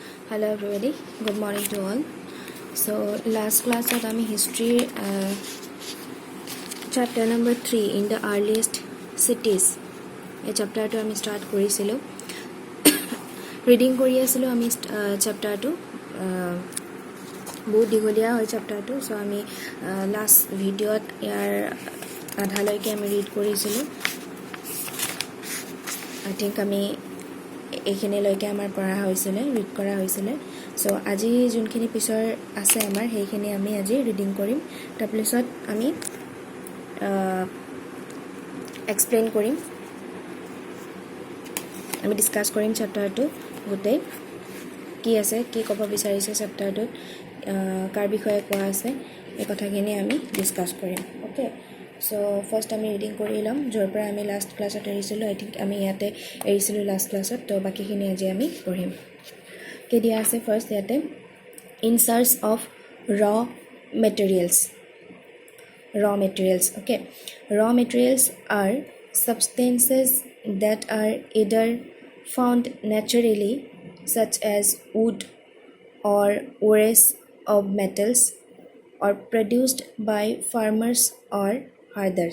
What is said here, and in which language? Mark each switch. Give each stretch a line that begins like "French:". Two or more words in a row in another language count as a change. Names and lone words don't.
English: Hello everybody, good morning to all. So last class
Assamese: আত আমি
English: history chapter number 3 in the earliest cities
Assamese: এই chapter to ami start korisilo reading kori asilo ami chapter to বহুত দিগলিয়া হয় chapter to so ami last video ইয়াৰ আধালৈকে আমি read কৰিছিলো
English: I think
Assamese: আমি এইখিনি লৈকে আমাৰ পঢ়া হৈছিল ৰিড কৰা হৈছিল সো আজি যোনখিনি পিছৰ আছে আমাৰ সেইখিনি আমি আজি ৰিডিং কৰিম তাৰপিছত আমি এক্সপ্লেইন কৰিম আমি ডিসকাস কৰিম চ্যাপ্টাৰটো গোটেই কি আছে কি ক'ব বিচাৰিছে চ্যাপ্টাৰটোত কাৰ বিষয়ে কোৱা আছে এই কথাখিনি আমি ডিসকাস কৰিম
English: okay so first
Assamese: আমি ৰিডিং কৰি লম যৰ পৰা আমি লাষ্ট ক্লাছত এৰিছিলো
English: I think
Assamese: আমি ইয়াতে এৰিছিলো লাষ্ট ক্লাছত তো বাকিখিনি আজি আমি পঢ়িম কি দিয়া আছে ফাৰ্স্ট ইয়াতে
English: in search of raw materials okay raw materials are substances that are either found naturally such as wood or ores of metals or produced by farmers or herders.